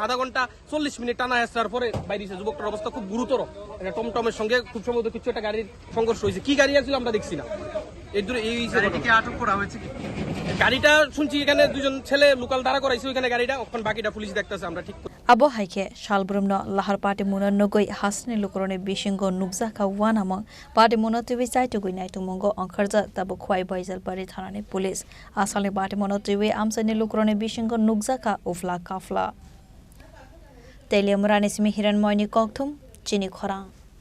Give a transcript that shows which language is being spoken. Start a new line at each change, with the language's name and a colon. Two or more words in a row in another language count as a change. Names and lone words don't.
Bangla: আধা ঘন্টা 40 মিনিট টানা এসরার পরে বাইরেছে। যুবকটার অবস্থা খুব গুরুতর। এটা টমটমের সঙ্গে খুব সম্ভবত কিছু একটা গাড়ির সংঘর্ষ হয়েছে। কি গাড়ি আসছিল আমরা দেখছি না। আটক করা হয়েছে কি? গাড়িটা শুনছি এখানে 2 জন ছেলে লোকাল দাঁড়া করাইছে ওইখানে গাড়িটা, এখন বাকিটা পুলিশ দেখতেছে, আমরা ঠিক।
Kok Borok: abo haike salbrumno lahar Patimwngo nugui hasni lukrone bisingo nukjakha wanamong Patimwngo tiwi chaitugui naitungmongo angkharjak tabo khwai baijalbari thanani police asali Patimwngo tiwi Amchaini lukrone bisingo nukjakha ufla kafla Teliamura Netajinagar Koktwma Chini Khorang